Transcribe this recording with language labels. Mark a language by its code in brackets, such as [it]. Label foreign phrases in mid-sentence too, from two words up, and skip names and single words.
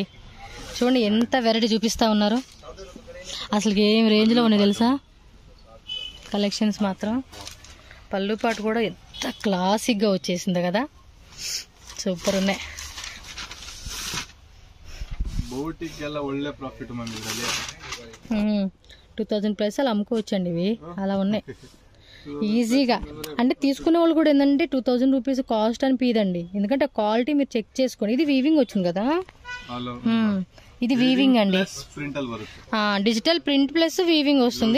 [te] చూడండి ఎంత వెరైటీ చూపిస్తా ఉన్నారు, అసలు ఏం రేంజ్ లో ఉన్నాయి తెలుసా కలెక్షన్స్ మాత్రం. పళ్ళు పాటు కూడా ఎంత క్లాసిక్ గా వచ్చేసింది కదా, సూపర్ ఉన్నాయి. [kn] ಬೋಟಿಗೆ ಎಲ್ಲ ಒಳ್ಳೆ ಪ್ರಾಫಿಟ್ ಮ್ಯಾಮ್ ಇದರಲ್ಲಿ. [te] 2000 ప్లస్ అలా అమ్ముకోవచ్చండి ఇవి, అలా ఉన్నాయి ఈజీగా. అంటే తీసుకునే వాళ్ళు కూడా ఏంటంటే [en] 2000 rupees cost [te] అనిపిదండి, ఎందుకంటే క్వాలిటీ మీరు చెక్ చేసుకోండి. ఇది వీవింగ్ వచ్చింది కదా, ఇది వీవింగ్ అండి, [en] digital print plus weaving [te] వస్తుంది.